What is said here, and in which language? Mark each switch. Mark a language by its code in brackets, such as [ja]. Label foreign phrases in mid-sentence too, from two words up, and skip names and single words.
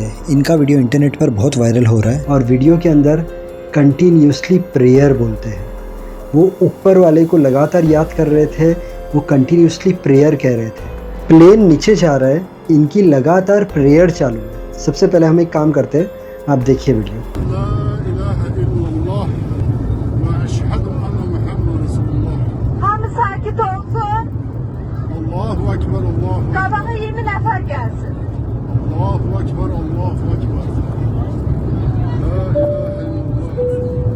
[hi] इनका वीडियो इंटरनेट पर बहुत वायरल हो रहा है और वीडियो के अंदर [en] continuously prayer [hi] बोलते हैं। वो ऊपर वाले को लगातार याद कर रहे थे, वो [en] continuously prayer [hi] कह रहे थे। प्लेन नीचे जा रहा है, इनकी लगातार प्रेयर चालू है। सबसे पहले हम एक काम करते हैं, आप देखिए वीडियो। [ar] الله أكبر، الله أكبر. [az] Qabağa 20 nəfər gəlsin. [ar] الله أكبر، الله أكبر. لا إله إلا الله.